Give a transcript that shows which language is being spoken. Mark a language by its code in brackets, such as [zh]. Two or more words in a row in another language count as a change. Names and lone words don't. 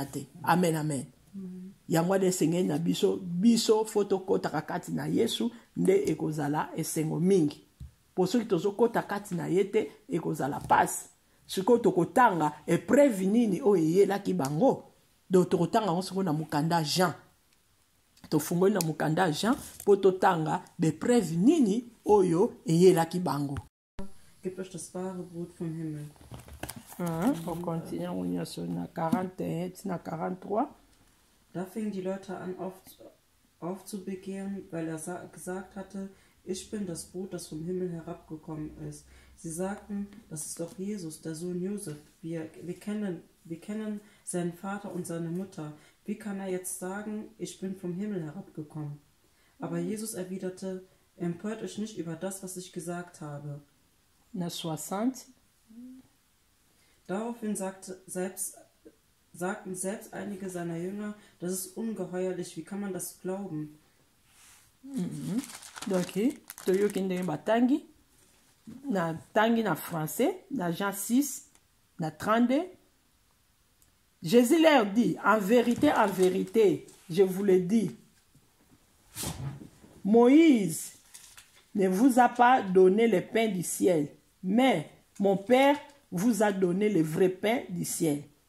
[ln] te amen amen yango wana esengeli na biso fo tokotaka kati na Yesu nde ekozala esengo mingi po soki tozokota kati na ye te ekozala pasi sikoyo tokotanga epreuve nini oyo eyelaki bango do tokotanga yango sikoyo na mokanda Jean tofungoli na mokanda Jean po totanga bepreuve nini oyo eyelaki bango. [de] Gebt euch das wahre Brot vom Himmel. [fr] On continue [ln] na 41 na 43. [de] Da fingen die Leute an aufzubegehren, weil er gesagt hatte, ich bin das Brot, das vom Himmel herabgekommen ist. Sie sagten, das ist doch Jesus, der Sohn Josef. Wir kennen seinen Vater und seine Mutter. Wie kann er jetzt sagen, ich bin vom Himmel herabgekommen? Aber Jesus erwiderte, empört euch nicht über das, was ich gesagt habe. [ln] Na 60. [de] Daraufhin sagten selbst einige seiner Jünger, das ist ungeheuerlich, wie kann man das glauben? [ln] Donc, toyoki ndenge batangi na tangi na français, na Jean 6, na 32. [fr] Jésus leur dit, en vérité, je vous le dis, Moïse ne vous a pas donné le pain du ciel, mais mon Père vous a donné le vrai pain du ciel.